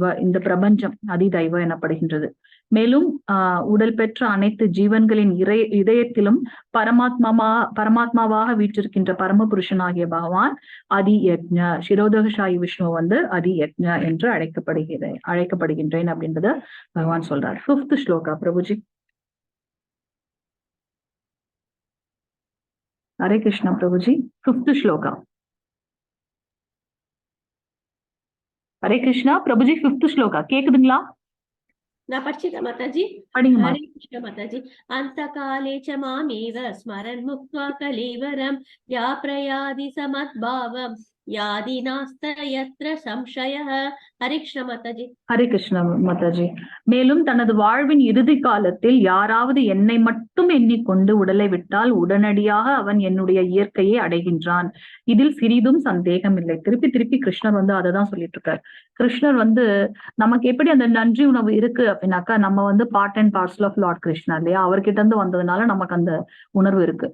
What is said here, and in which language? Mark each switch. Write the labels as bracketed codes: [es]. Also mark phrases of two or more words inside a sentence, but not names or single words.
[ta] இந்த பிரபஞ்சம் அதிதைவ எனப்படுகின்றது. மேலும் உடல் பெற்ற அனைத்து ஜீவன்களின் இதயத்திலும் பரமாத்மாவாக வீற்றிருக்கின்ற பரமபுருஷனாகிய பகவான் அதி யக்ஞ. சிரோதகசாயி விஷ்ணு வந்து அதி யக்ஞ என்று அழைக்கப்படுகின்றேன் அப்படின்றத பகவான் சொல்றார். 5th ஸ்லோகா பிரபுஜி. [hi] हरे कृष्ण प्रभु जी। 5th श्लोका। हरे कृष्णा प्रभु जी 5th श्लोका கேக்குதுங்களா? [ta] நான் படிச்சிட்டேன் மாதாஜி. படிங்க. ஹரே கிருஷ்ண மாதாஜி. [sa] अन्त काले च मामेव स्मरन् मुक्त्वा कलेवरम् यः प्रयाति स मद्भावम् यादि नास्त यत्र संशयः। [hi] हरे कृष्ण माताजी। [ta] ஹரே கிருஷ்ண மாதாஜி. மேலும் தனது வாழ்வின் இறுதி காலத்தில் யாராவது என்னை மட்டும் எண்ணிக்கொண்டு உடலை விட்டால் உடனடியாக அவன் என்னுடைய இயற்கையை அடைகின்றான். இதில் சிறிதும் சந்தேகம் இல்லை. திருப்பி திருப்பி கிருஷ்ணர் வந்து அததான் சொல்லிட்டு இருக்காரு. கிருஷ்ணர் வந்து நமக்கு எப்படி அந்த நன்றி உணவு இருக்கு அப்படின்னாக்கா, நம்ம வந்து [en] part and parcel of Lord Krishna [ta] இல்லையா, அவர்கிட்ட இருந்து வந்ததுனால நமக்கு அந்த உணர்வு இருக்கு.